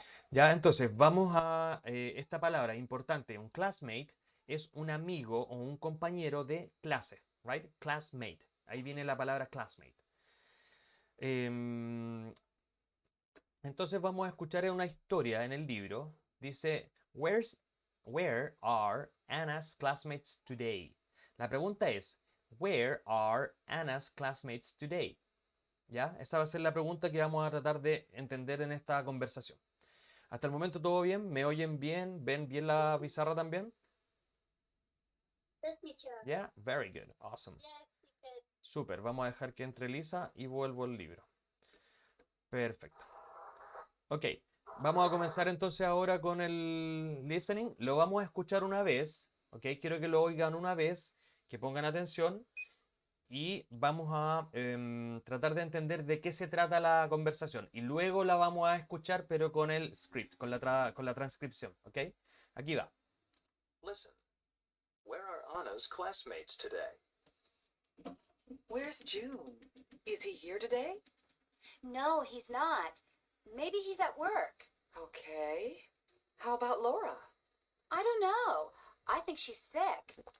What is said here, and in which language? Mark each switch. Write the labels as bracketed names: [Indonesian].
[Spanish] Ya, entonces vamos a esta palabra importante. Un classmate es un amigo o un compañero de clase. Right? Classmate. Ahí viene la palabra classmate. Entonces vamos a escuchar una historia en el libro. [English] Dice, where are Anna's classmates today? [Spanish] La pregunta es, [English] where are Anna's classmates today? [Spanish] ¿Ya? Esa va a ser la pregunta que vamos a tratar de entender en esta conversación. Hasta el momento todo bien, ¿me oyen bien? ¿Ven bien la pizarra también? [English] Yes, teacher. ¿Ya? Very good, awesome. Yes, teacher. [Spanish] Súper, vamos a dejar que entre Lisa y vuelvo al libro. Perfecto. Ok, vamos a comenzar entonces ahora con el listening. Lo vamos a escuchar una vez, ok, quiero que lo oigan una vez, que pongan atención y vamos a tratar de entender de qué se trata la conversación. Y luego la vamos a escuchar, pero con el script, con la transcripción. ¿Ok? Aquí va. [English] Listen, where are Anna's classmates today? Where's June? Is he here today? No, he's not. Maybe he's at work. Okay. How about Laura? I don't know. I think she's sick.